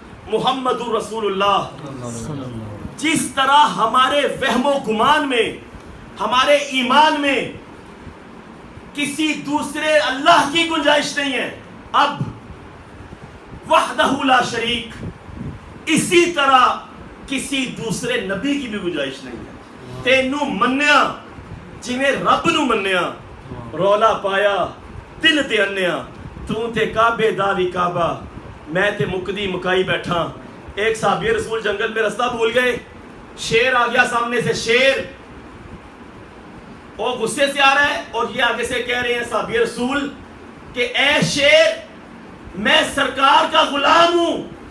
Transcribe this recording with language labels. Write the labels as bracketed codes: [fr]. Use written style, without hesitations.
[ur] محمد رسول اللہ. جس طرح ہمارے وہم و گمان میں، ہمارے ایمان میں کسی دوسرے اللہ کی گنجائش نہیں ہے، اب [ar] وحدہ لا شریک، [ur] اسی طرح کسی دوسرے نبی کی بھی گنجائش نہیں ہے. [pa] تینوں منیا جنہیں رب نو منیا، رولا پایا دل تے انیا، تو تے کعبے داوی کعبہ، میں تے مکدی مکائی بیٹھا. [ur] ایک صحابی رسول جنگل میں رستہ بھول گئے، شیر آ گیا سامنے سے، شیر وہ غصے سے آ رہا ہے اور یہ آگے سے کہہ رہے ہیں صحابی رسول کہ اے شیر میں سرکار کا غلام ہوں.